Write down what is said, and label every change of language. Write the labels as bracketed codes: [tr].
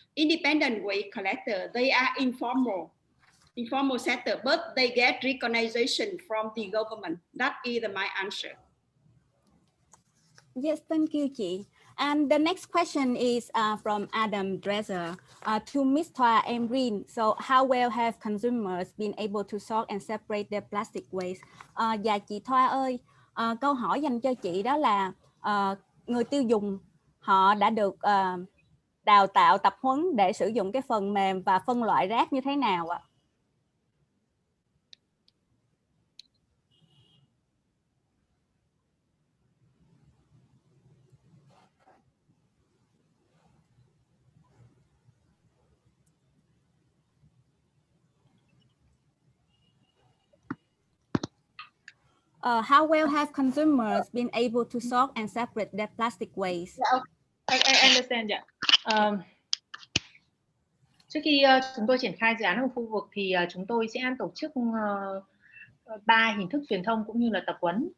[en] Independent waste collector, they are informal sector, but they get recognition from the government. That is my answer. Yes, thank you, chị. And the next question is from Adam Dresser to Ms. Thoa mGreen. So how well have consumers been able to sort and separate their plastic waste? [vi] Dạ chị Thoa ơi, câu hỏi dành cho chị đó là người tiêu dùng họ đã được đào tạo tập huấn để sử dụng cái phần mềm và phân loại rác như thế nào ạ? [en] How well have consumers been able to sort and separate their plastic waste? I understand. [vi] Trước khi chúng tôi triển khai dự án ở khu vực thì chúng tôi sẽ tổ chức 3 hình thức truyền thông cũng như là tập huấn.